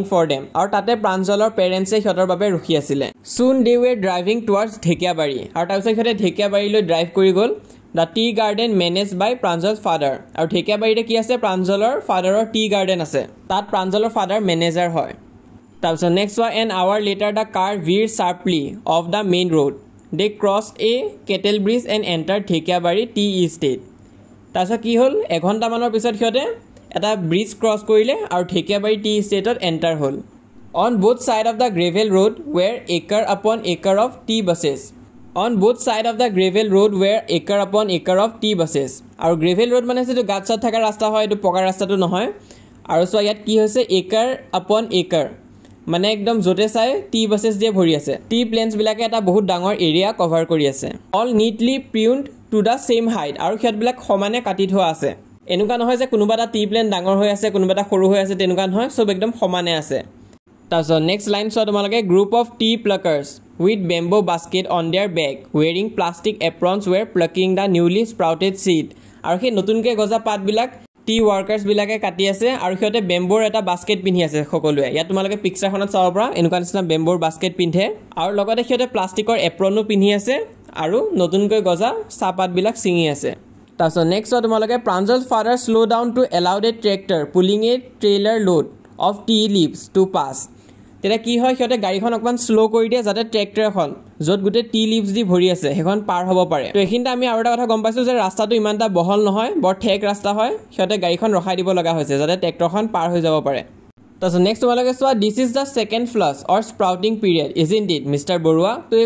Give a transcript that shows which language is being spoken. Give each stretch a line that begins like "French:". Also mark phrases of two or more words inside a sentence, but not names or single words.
English: for them
Assamese: আৰু তাতে প্ৰাঞ্জলৰ পেৰেন্টছে হেতৰ বাবে ৰখি আছিল
English: soon they were driving towards
Assamese: ঢেকিয়াবাৰী আৰু তাৰপিছত হেতে ঢেকিয়াবাৰীলৈ ড্ৰাইভ কৰি গল
English: The tea garden managed by Pranjal's father
Assamese: আৰু ঢেকিয়াবাৰীতে কি আছে প্ৰাঞ্জলৰ ফাদাৰৰ
English: tea garden
Assamese: আছে তাত প্ৰাঞ্জলৰ ফাদাৰ মেনেজাৰ হয় তাৰপিছত
English: next one an hour later the car veered sharply off the main road they crossed a cattle bridge and entered ঢেকিয়াবাৰী tea estate
Assamese: তাৰপিছত কি হল এঘণ্টা মানৰ পিছত হেতে এটা ব্ৰিজ ক্ৰছ কৰিলে আৰু ঢেকিয়াবাৰী টি এষ্টেটত এন্টাৰ হল
English: on both side of the gravel road were acre upon acre of tea buses On both side of the gravel road were acre upon acre of tea buses.
Assamese: আৰু
English: gravel road
Assamese: মানে যেটো গাছত থকা ৰাস্তা হয় এটো পকা ৰাস্তাটো নহয় আৰু সো ইয়াত কি হৈছে
English: acre upon acre
Assamese: মানে একদম য'তে চাই
English: tea bushes
Assamese: দিয়ে ভৰি আছে
English: tea plants
Assamese: বিলাকে এটা বহুত ডাঙৰ
English: area cover
Assamese: কৰি আছে
English: all neatly pruned to the same height
Assamese: আৰু সিহঁতবিলাক সমানে কাটি থোৱা আছে এনেকুৱা নহয় যে কোনোবা এটা
English: tea plant
Assamese: ডাঙৰ হৈ আছে কোনোবা এটা সৰু হৈ আছে তেনেকুৱা নহয় সব একদম সমানে আছে তাৰপিছত
English: next line
Assamese: চোৱা তোমালোকে
English: group of tea pluckers with bamboo basket on their back wearing plastic aprons were plucking the newly sprouted seed
Assamese: আৰু সেই নতুনকৈ গজা পাতবিলাক
English: tea workers
Assamese: বিলাকে কাটি আছে আৰু সিহঁতে বেম্বোৰ এটা বাস্কেট পিন্ধি আছে সকলোৱে ইয়াত তোমালোকে পিকচাৰখনত চাব পৰা এনেকুৱা নিচিনা
English: bamboo's basket
Assamese: পিন্ধে আৰু লগতে সিহঁতে প্লাষ্টিকৰ এপ্ৰনো পিন্ধি আছে আৰু নতুনকৈ গজা চাহপাতবিলাক ছিঙি আছে তাৰপিছত নেক্সট তোমালোকে
English: Pranjal father slow down to allowed a tractor pulling a trailer load of tea leaves to pass
Assamese: তেতিয়া কি হয় সিহঁতে গাড়ীখন অকমান স্লো কৰি দিয়ে যাতে ট্ৰেক্টৰ এখন য'ত গোটেই
English: tea leaves
Assamese: দি ভৰি আছে সেইখন পাৰ হ'ব পাৰে তো এইখিনিতে আমি আৰু এটা কথা গম পাইছোঁ যে ৰাস্তাটো ইমান এটা বহল নহয় বৰ ঠেক ৰাস্তা হয় সিহঁতে গাড়ীখন ৰখাই দিব লগা হৈছে যাতে ট্ৰেক্টৰখন পাৰ হৈ যাব পাৰে তাৰপিছত নেক্সট তোমালোকে চোৱা
English: this is the second flush or sprouting period is indeed Mister Baruah
Assamese: তো এই